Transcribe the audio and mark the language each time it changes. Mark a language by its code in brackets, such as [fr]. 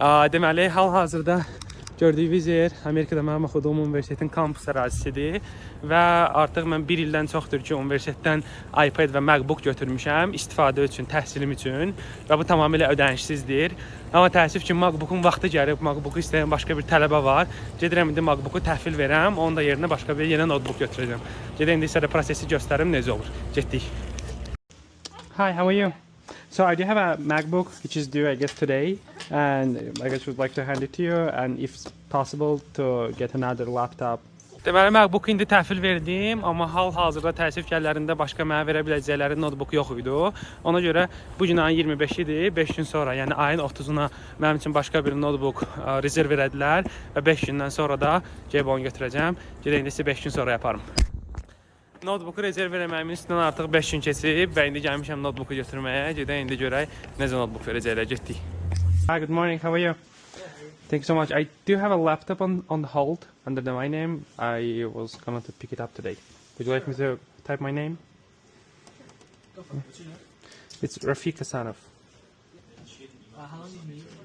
[az] Deməli, hal-hazırda gördüyünüz yer Amerikada mənim oxuduğum universitetin kampus ərazisidir və artıq mən 1 ildən çoxdur ki, universitetdən iPad və MacBook götürmüşəm istifadə üçün, təhsilim üçün və bu tamamilə ödənişsizdir. Amma təəssüf ki, MacBook'un vaxtı gəlib, MacBook'u istəyən başqa bir tələbə var. Gedirəm indi MacBook'u təhvil verəm, onun da yerinə başqa bir yeni notebook götürəcəm. Gedirəm indi sizə prosesi göstərim necə olur. Getdik. [en] Hi, how are you? So I do have a MacBook which is due I guess today, and I guess would like to hand it to you, and if possible to get another laptop. [az] Deməli, MacBook indi təhvil verdim, amma hal-hazırda təəssüf ki, əllərində başqa mənə verə biləcəkləri notebook yox idi. Ona görə bu gün ayın 25-idir, 5 gün sonra, yəni ayın 30-una mənim üçün başqa bir notebook rezerv elədilər və 5 gündən sonra da gəlib onu götürəcəm. Gedək indi 5 gün sonra yaparım. Notebook'u rezerv eləməyimin üstündən artıq 5 gün keçib və indi gəlmişəm notebook'u götürməyə. Gedək indi görək necə notebook verəcəklər. Getdik. [en] Hi, good morning. How are you? Thank you so much. I do have a laptop on hold under my name. I was going to pick it up today. Would you like me to type my name? Go for it. What's your name? It's Rafiq Hasanov. How long do you need?